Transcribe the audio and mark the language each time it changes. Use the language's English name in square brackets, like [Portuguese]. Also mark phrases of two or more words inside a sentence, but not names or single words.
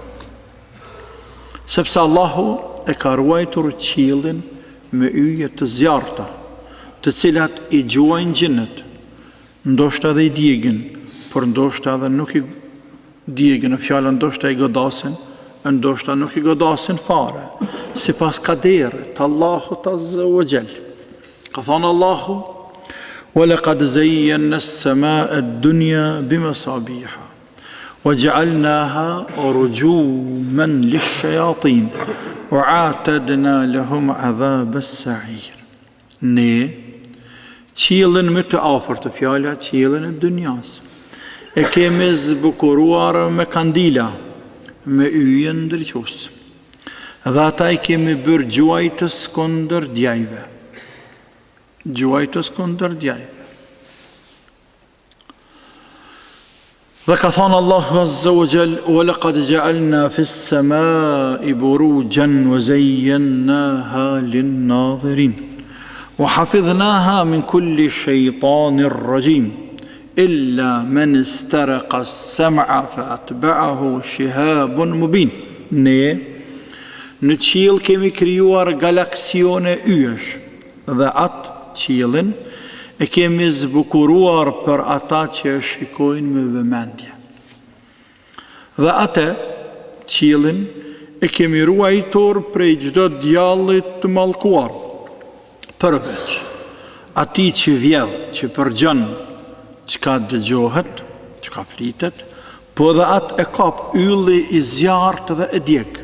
[Albanian] Sepse Allahu e ka ruajtur qiellin me yje të zjarrta, të cilat i gjuajnë gjinët, ndoshta dhe i djegin, por ndoshta edhe nuk i djegin, në fjalën ndoshta i godasin, ndoshta nuk i godasin fare, sipas kaderit të Allahut [Arabic] عز وجل. [Albanian] Ka thënë Allahu, [Arabic] وَلَقَدْ زَيَّنَّا السَّمَاءَ الدُّنْيَا بِمَصَابِيحَ وَجَعَلْنَاهَا رُجُومًا لِلشَّيَاطِينِ وَأَعْتَدْنَا لَهُمْ عَذَابَ السَّعِيرِ. [Albanian] Ne qiellin më të afërt të fjala qiellin e dunjas e kemi zbukuruar me kandila, me yje ndriqus, Dhe ata I kemi bërë gjuajtës kundër djajve. Gjuajtës kundër djajve. Dhe ka thonë Allahu [Arabic] عز وجل, ولقد جعلنا في السماء بروجا وزيناها للناظرين وحفظناها من كل شيطان رجيم إلا من استرق السمع فأتبعه شهاب مبين. [Albanian] Ne në qiell kemi krijuar galaksione yjesh dhe atë qiellin e kemi zbukuruar për ata që e shikojnë me vëmendje. Dhe atë qiellin e kemi ruajtur prej çdo djallit të mallkuar, përveç atij që vjedh, që përgjon çka dëgjohet, çka flitet, po dhe atë e kap ylli I zjarrt dhe e djeg.